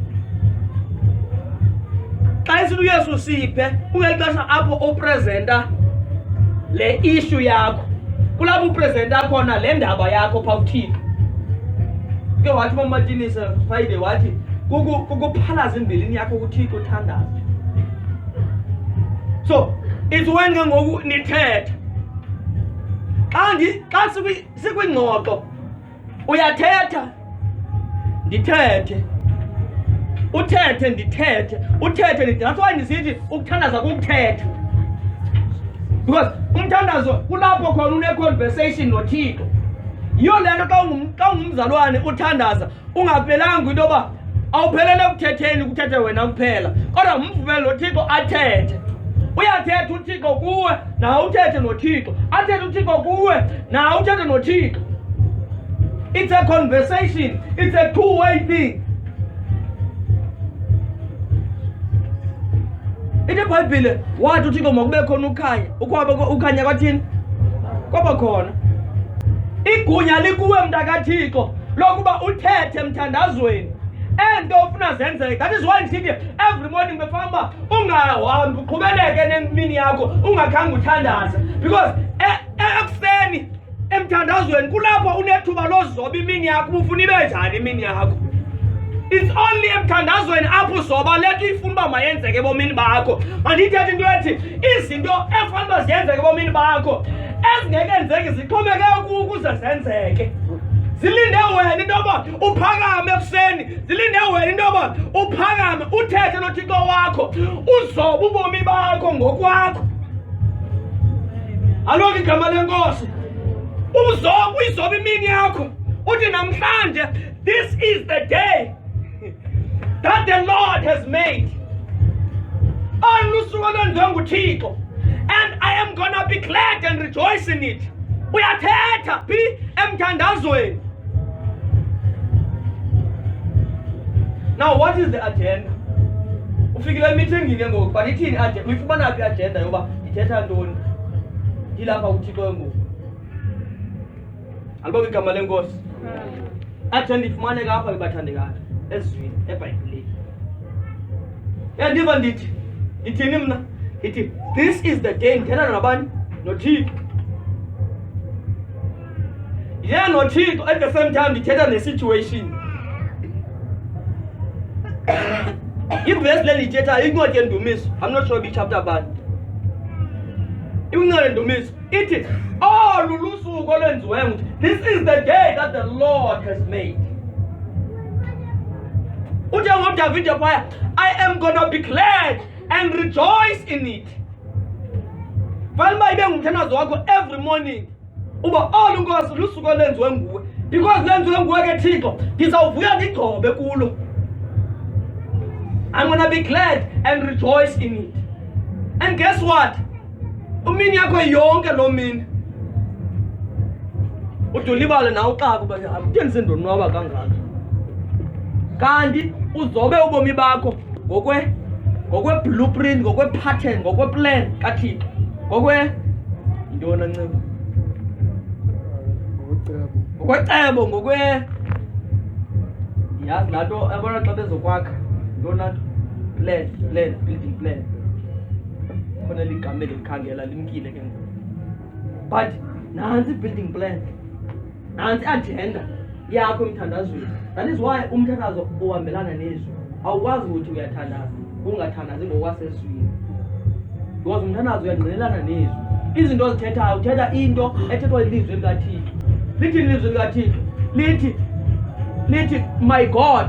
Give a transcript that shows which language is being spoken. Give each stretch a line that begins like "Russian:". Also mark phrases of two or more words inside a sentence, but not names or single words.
Xhosa: Xa isithi uYesu siphe ungexesha apho opresenta le issue yakho, kulapho upresenta khona le ndaba yakho pha kuThixo. Ke wathi uMatinisa Friday wathi kukuphalaza imbilini yakho kuThixo uthandaza.
English: So it's when
Xhosa: ke ngoku nithetha. Xa sikwingxoxo uyathetha ndithethe, uthethe ndithethe, uthethe ndithethe.
English: That's why
Xhosa: ndisithi ukuthandaza kukuthetha. Because umthandazo kulapho khona une-conversation noThixo. Yiyo le nto xa ungumzalwane uthandaza ungaphelanga into yoba awuphelele ekuthetheni kuthethe wena kuphela, kodwa umvumele noThixo athethe. Uyathetha uThixo kuwe nawe uthethe noThixo, athethe uThixo kuwe nawe uthethe noThixo.
English: It's a conversation, it's a two-way thing.
Xhosa: Ite Bible wathi uThixo makube khona ukhanya, ukhanya kwathini? Kwaba khona. Igunya likuwe mntakaThixo lokuba uthethe mthandazweni ento ofuna zenzeke.
English: That is why
Xhosa: ndisithi
English: every morning
Xhosa: befamba ungahambi uqhubeleke nemini yakho ungakhange uthandaza, because ekuseni emthandazweni kulapho unethuba lozoba imini yakho ufuna ibe njani imini yakho.
English: It's only
Xhosa: emthandazweni apho uzoba leto ifuna uba mayenzeke ebomini bakho. Mandithethe into ethi izinto efanele ziyenzeke ebomini bakho ezingekenzeki zixhomeke ukuze zenzeke. Zilinde wena into yoba uphakame ekuseni, zilinde wena into yoba uphakame uthethe noThixo wakho, uzobe ubomi bakho ngokwakho. Alonke igama lenkosi. Uyizobe imini yakho uthi namhlanje,
English: this is the day that the Lord has made.
Xhosa: Alusuku olwenziwe nguThixo,
English: and I am gonna be glad and rejoice in it.
Xhosa: Uyathetha phi emthandazweni.
English: Now what is the agenda?
Xhosa: Ufikile meeting ke ngoku, but ithini agenda? Uyifumana phi agenda yoba ithetha ntoni? Ilapha uThixo ngoku. Alibonge igama lenkosi. Agenda ifumaneka apha kubathandekayo ezwini eBhayibhelini. Yandiva ndithini mna? Ithi
English: this is the day
Xhosa: ndithetha nabani? noThixo. Yeah, noThixo
English: at the same time
Xhosa: ndithetha ne-situation. Ivesi le ndithethayo incwadi yendumiso,
English: I'm not sure which chapter bani.
Xhosa: Incwadi yendumiso ithi olu lusuku olwenziweyo nguThixo.
English: This is the day that the Lord has made.
Xhosa: Uthi ngoDavide phaya,
English: I am gonna be glad and rejoice in it.
Xhosa: Fanele ibe ngumthandazo wakho
English: every morning.
Xhosa: Uba olu Nkosi lusuku olwenziwe nguwe, because lenziwe nguwe ke Thixo, ndizawuvuya ndigcobe kulo.
English: I'm gonna be glad and rejoice in it. And guess what?
Xhosa: Umini yakho yonke lo mini udulibale nawe xa kuba akutheni sendonwaba kangaka. Kanti uzobe ubomi bakho ngokwe blueprint, ngokwe pattern, ngokwe plan kaThixo. Intona nceba? Ngokwecebo, yazi laa nto abona xa bezokwakha. Ntona nto?
English: building plan.
Xhosa: Khona ligame likhangela limkile ke. But nansi
English: building plan.
Xhosa: Nansi agenda yakho umthandazweni.
English: That is why
Xhosa: umthandazo ohambelana nezwi. Awukwazi ukuthi uyathandaza ungathandazi ngokwasezwini. Because umthandazo uyangqinelana nezwi. Izinto ozithethayo uthetha into ethethwa ilizwi likaThixo. Lithi ilizwi likaThixo. Lithi
English: my God.